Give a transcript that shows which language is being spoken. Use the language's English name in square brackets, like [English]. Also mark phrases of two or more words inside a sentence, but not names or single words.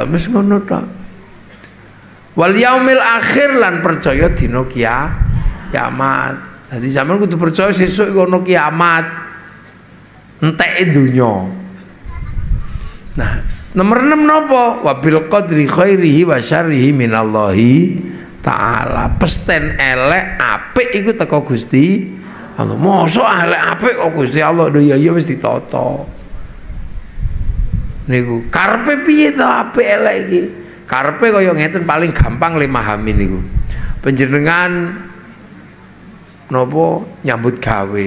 [Javanese] Wis ngono tok. [Arabic] Wal yaumil akhir [Javanese] lan percaya dina kiamat. Dadi sampeyan kudu percaya sesuk iku ana kiamat. Enteke donya. Nah, nomor 6 napa? [Arabic] Wabil qadri khairihi wa syarrihi minallahi ta'ala. [Javanese] Pesten elek apik iku teko Gusti Allah. Mosok elek apik kok Gusti Allah lho ya wis ditata. Niku karepe piye to apik elek iki? Karepe kaya ngeten paling gampang le memahami niku. Panjenengan napa nyambut gawe.